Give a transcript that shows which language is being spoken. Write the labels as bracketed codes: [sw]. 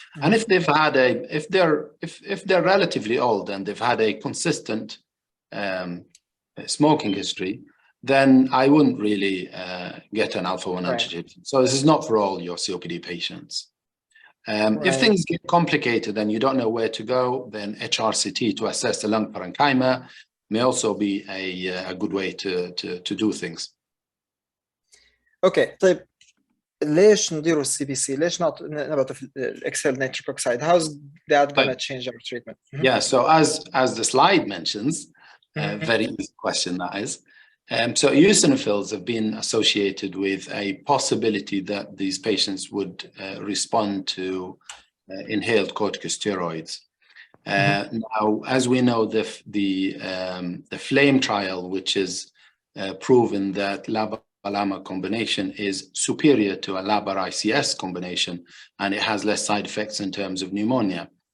[en] And if they've had if they're relatively old and they've had a consistent smoking history, then I wouldn't really get an alpha-1 antitrypsin. So this is not for all your COPD patients. If things get complicated and you don't know where to go, then HRCT to assess the lung parenchyma may also be a good way to do things. Okay, [ar] طيب ليش نديروا السي بي سي؟ ليش نبعثوا في الاكسل نيتريك اوكسيد؟ [en] How's that going to change our treatment? Yeah, so as the slide mentions, very easy question that is. So eosinophils have been associated with a possibility that these patients would respond to inhaled corticosteroids. Now, as we know, the FLAME trial, which is proven that LABA-LAMA combination is superior to a LABA-ICS combination, and it has less side effects in terms of pneumonia.